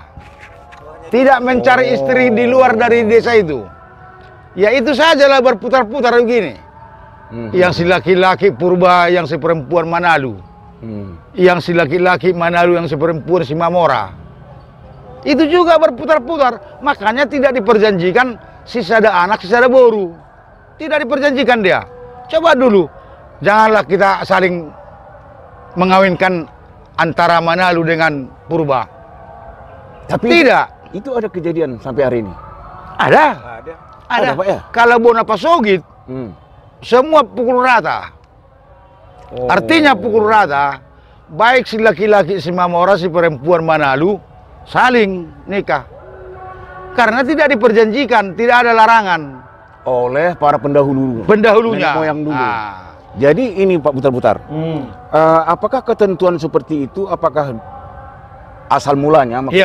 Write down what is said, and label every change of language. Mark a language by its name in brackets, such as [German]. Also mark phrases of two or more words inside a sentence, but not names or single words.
[Indonesian] Tidak mencari istri di luar dari desa itu. Ya itu sajalah berputar-putar begini. Yang si laki-laki purba, yang si perempuan Manalu. Yang si laki-laki Manalu, yang si perempuan Simamora. Itu juga berputar-putar. Makanya tidak diperjanjikan [Batak Toba] sisada anak, sisada boru. [Indonesian] Tidak diperjanjikan dia. Coba dulu, janganlah kita saling mengawinkan antara Manalu dengan purba. Tapi Tidak. itu ada kejadian sampai hari ini. Ada. Ada, Pak, ya? Kalau Bona Pasogit, semua pukul rata. Artinya pukul rata, baik si laki-laki si Mamora, si perempuan Manalu saling nikah. Karena tidak diperjanjikan, tidak ada larangan. Oleh para pendahulunya. Pendahulunya. Nenek moyang dulu. Ah. Jadi ini Pak Butar-Butar, apakah ketentuan seperti itu, apakah asal mulanya maksud